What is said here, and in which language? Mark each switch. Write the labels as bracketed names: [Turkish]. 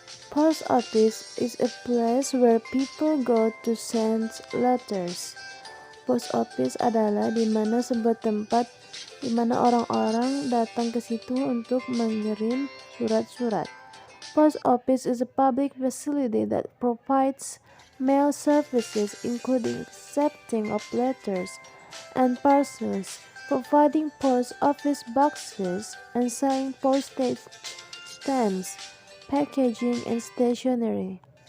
[English] Post office is a place where people go to send letters. [Indonesian] Post office adalah di mana sebuah tempat di mana orang-orang datang ke situ untuk mengirim surat-surat. [English] Post office is a public facility that provides mail services including accepting of letters and parcels, providing post office boxes, and selling postage stamps, packaging, and stationery.